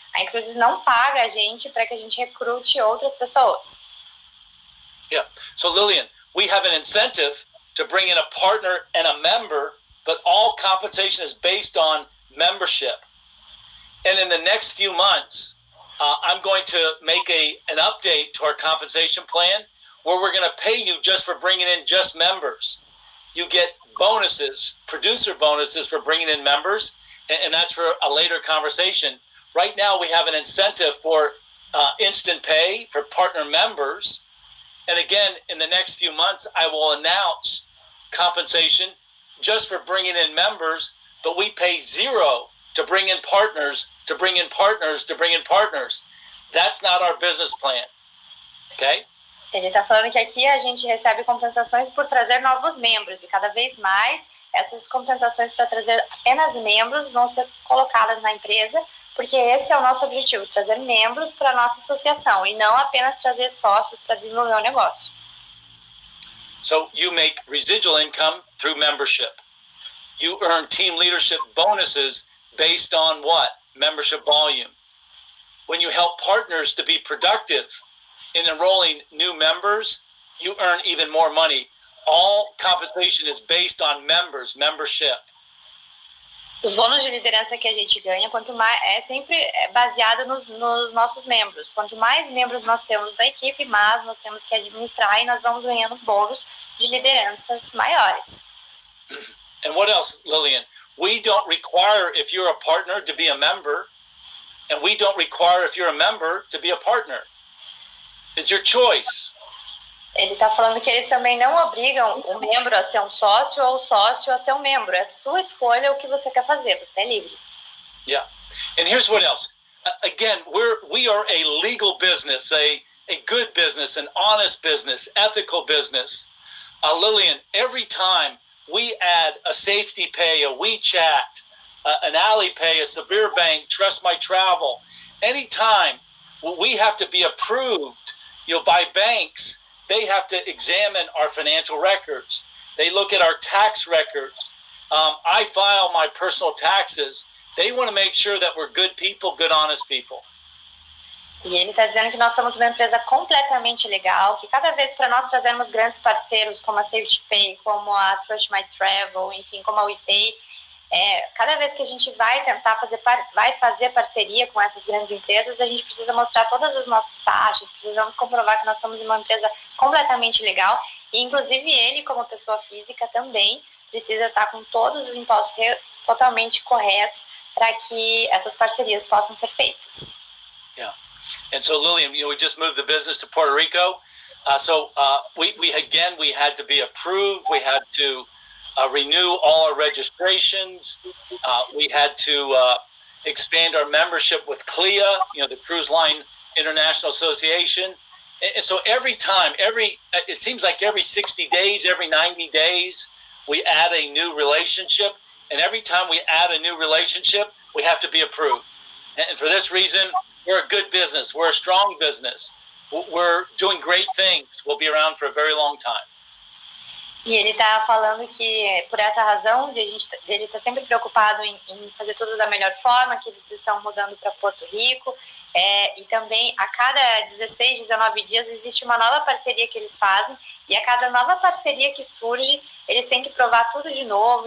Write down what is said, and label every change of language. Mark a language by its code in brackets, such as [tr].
[pt] A inCruises não paga a gente para que a gente recrute outras pessoas. [en] Yeah. So Lillian, we have an incentive to bring in a partner and a member, but all compensation is based on membership. And in the next few months, I'm going to make an update to our compensation plan where we're going to pay you just for bringing in just members. You get bonuses, producer bonuses for bringing in members, and that's for a later conversation. Right now, we have an incentive for instant pay for partner members. And again, in the next few months, I will announce compensation just for bringing in members, but we pay zero to bring in partners, to bring in partners, to bring in partners. That's not our business plan. Okay? [pt] Ele está falando que aqui a gente recebe compensações por trazer novos membros e cada vez mais essas compensações para trazer apenas membros vão ser colocadas na empresa, porque esse é o nosso objetivo, trazer membros para a nossa associação e não apenas trazer sócios para desenvolver o negócio. [en] So you make residual income through membership. You earn team leadership bonuses based on what? Membership volume. When you help partners to be productive in enrolling new members, you earn even more money. All compensation is based on membership. [pt] Os bônus de liderança que a gente ganha, quanto mais sempre baseado nos nossos membros. Quanto mais membros nós temos da equipe, mais nós temos que administrar e nós vamos ganhando bônus de lideranças maiores. [en] And what else, Lillian? We don't require if you're a partner to be a member, and we don't require if you're a member to be a partner. It's your choice. [pt] Ele está falando que eles também não obrigam o membro a ser um sócio ou o sócio a ser um membro. É sua escolha o que você quer fazer. Você é livre. [en] Yeah. And here's what else. Again, we are a legal business, a good business, an honest business, ethical business. Lillian, every time we add a safety pay, a WeChat, an Alipay, a Sabir Bank, Trust My Travel, anytime we have to be approved, by banks. They have to examine our financial records. They look at our tax records. I file my personal taxes. They want to make sure that we're good people, good, honest people. [pt] E ele está dizendo que nós somos uma empresa completamente legal, que cada vez para nós trazermos grandes parceiros como a Safety Pay, como a Trust My Travel, enfim, como a WePay, Cada vez que a gente vai tentar fazer parceria com essas grandes empresas, a gente precisa mostrar todas as nossas taxas, precisamos comprovar que nós somos uma empresa completamente legal, e inclusive ele, como pessoa física, também precisa estar com todos os impostos totalmente corretos para que essas parcerias possam ser feitas. [en] Yeah. And so, Lillian, we just moved the business to Puerto Rico. We had to be approved. We had to renew all our registrations. We had to expand our membership with CLIA, the Cruise Line International Association. And so it seems like every 60 days, every 90 days, we add a new relationship. And every time we add a new relationship, we have to be approved. And for this reason, we're a good business. We're a strong business. We're doing great things. We'll be around for a very long time. [pt] E ele está falando que, por essa razão, ele está sempre preocupado em fazer tudo da melhor forma, que eles estão mudando para Porto Rico. E também, a cada 16, 19 dias, existe uma nova parceria que eles fazem. E a cada nova parceria que surge, eles têm que provar tudo de novo.